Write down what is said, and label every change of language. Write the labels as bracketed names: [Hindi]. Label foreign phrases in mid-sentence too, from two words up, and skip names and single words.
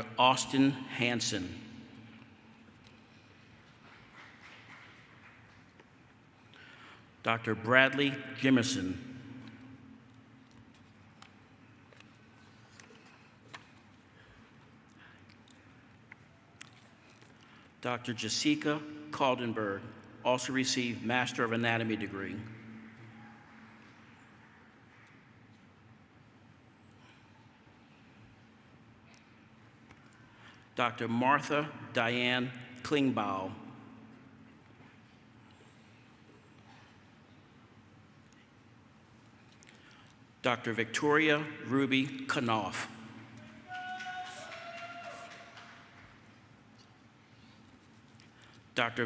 [English] Austin Hansen. Dr. Bradley Jimerson. Dr. Jessica Caldenberg, also received Master of Anatomy degree. Dr. Martha Diane Klingbaum. Dr. Victoria Ruby Knopf. Dr.